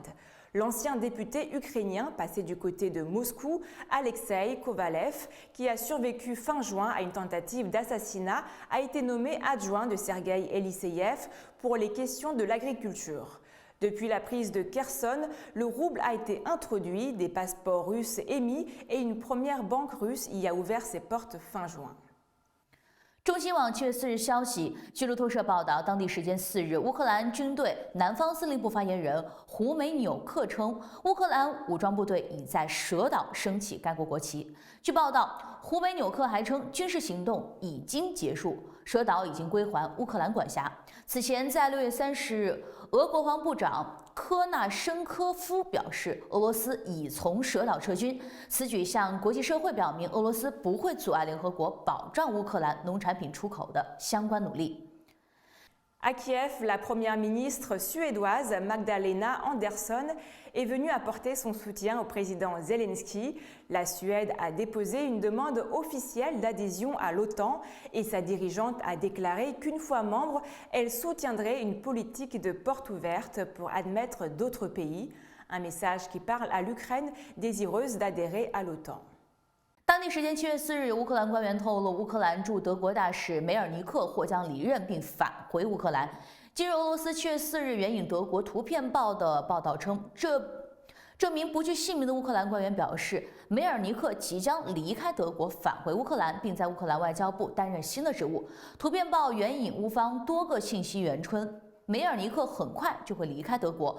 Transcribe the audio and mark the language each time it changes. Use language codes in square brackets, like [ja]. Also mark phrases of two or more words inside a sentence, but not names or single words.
[fr] L'ancien député ukrainien passé du côté de Moscou, Alexei Kovalev, qui a survécu fin juin à une tentative d'assassinat, a été nommé adjoint de Sergueï Eliseyev pour les questions de l'agriculture. Depuis la prise de Kherson, le rouble a été introduit, des passeports russes émis et une première banque russe y a ouvert ses portes fin juin. [zh] 中新网7月4日消息，据路透社报道，当地时间4日，乌克兰军队南方司令部发言人胡梅纽克称，乌克兰武装部队已在蛇岛升起该国国旗。据报道，胡梅纽克还称，军事行动已经结束，蛇岛已经归还乌克兰管辖。此前，在6月30日，俄国防部长科纳申科夫表示，俄罗斯已从蛇岛撤军。此举向国际社会表明，俄罗斯不会阻碍联合国保障乌克兰农产品出口的相关努力。 [fr] À Kiev, la première ministre suédoise Magdalena Andersson est venue apporter son soutien au président Zelensky. La Suède a déposé une demande officielle d'adhésion à l'OTAN et sa dirigeante a déclaré qu'une fois membre, elle soutiendrait une politique de porte ouverte pour admettre d'autres pays. Un message qui parle à l'Ukraine désireuse d'adhérer à l'OTAN. [zh] 当地时间7月4日，乌克兰官员透露，乌克兰驻德国大使梅尔尼克或将离任并返回乌克兰。今日，俄罗斯7月4日援引德国《图片报》的报道称，这名不具姓名的乌克兰官员表示，梅尔尼克即将离开德国返回乌克兰，并在乌克兰外交部担任新的职务。《图片报》援引乌方多个信息源称，梅尔尼克很快就会离开德国。